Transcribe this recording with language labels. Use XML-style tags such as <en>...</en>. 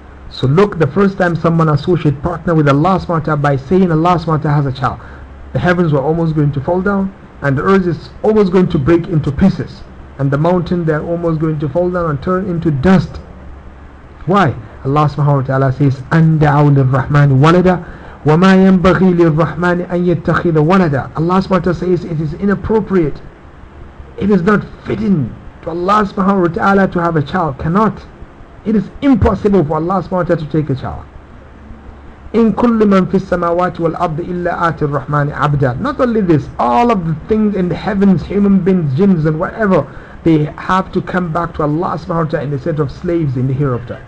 <en>So look, the first time someone associate partner with Allah subhanahu wa ta'ala by saying Allah subhanahu wa ta'ala has a child, the heavens were almost going to fall down and the earth is almost going to break into pieces. And the mountain, they're almost going to fall down and turn into dust. Why?</en> <ar>Allah subhanahu wa ta'ala says, أَنْدَعُوا لِلرَّحْمَنِ وَلَدًا وَمَا يَنْبَغِي لِلرَّحْمَنِ أَنْ يَتَّخِذَ وَلَدًا.</ar> <en>Allah subhanahu wa ta'ala says, it is inappropriate. It is not fitting to Allah subhanahu wa ta'ala to have a child. Cannot. It is impossible for Allah subhanahu wa ta'ala to take a child.</en> <ar>إِنْ كُلِّ مَنْ فِي السَّمَاوَاتِ وَالْأَرْضِ إِلَّا آتِ الرَّحْمَنِ عَبْدًا.</ar> <en>Not only this, all of the things in the heavens, human beings, jinns and whatever, they have to come back to Allah subhanahu wa ta'ala in the set of slaves in the hereafter.</en>